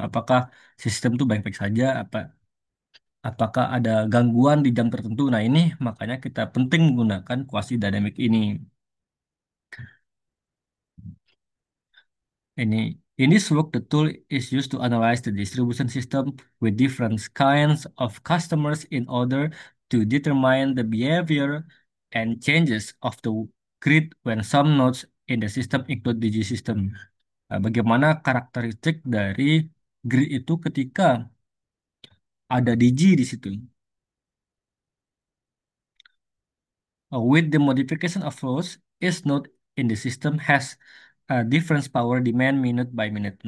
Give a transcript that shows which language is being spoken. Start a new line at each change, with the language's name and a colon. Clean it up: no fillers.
Indonesian: Apakah sistem itu baik-baik saja, apakah ada gangguan di jam tertentu. Nah, ini makanya kita penting menggunakan quasi dynamic ini.
English: In this work, the tool is used to analyze the distribution system with different kinds of customers in order to determine the behavior and changes of the grid when some nodes in the system include DG system.
Indonesian: Bagaimana karakteristik dari grid itu ketika ada DG di situ.
English: With the modification of flows, each node in the system has a difference power demand minute by minute.